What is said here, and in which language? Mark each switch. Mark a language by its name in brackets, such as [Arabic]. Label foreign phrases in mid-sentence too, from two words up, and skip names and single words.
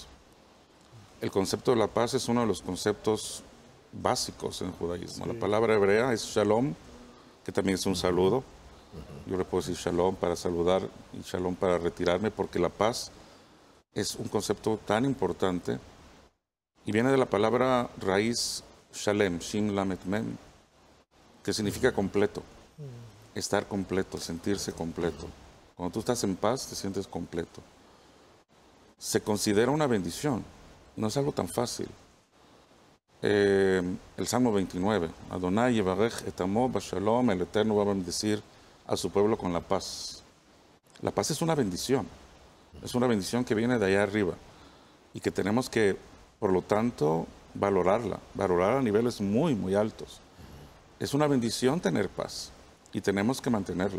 [Spanish] El concepto de la paz es uno de los conceptos básicos en el judaísmo. La palabra hebrea es shalom, que también es un saludo. Yo le puedo decir shalom para saludar y shalom para retirarme, porque la paz es un concepto tan importante y viene de la palabra raíz shalem, shim lamet mem, que significa completo. Estar completo, sentirse completo. Cuando tú estás en paz, te sientes completo. Se considera una bendición, no es algo tan fácil. El Salmo 29, [Hebrew] אדוני יברך את עמו בשלום, [Spanish] el Eterno va a bendecir a su pueblo con la paz. La paz es una bendición que viene de allá arriba y que tenemos que, por lo tanto, valorarla a niveles muy, muy altos. Es una bendición tener paz. Y tenemos que mantenerla.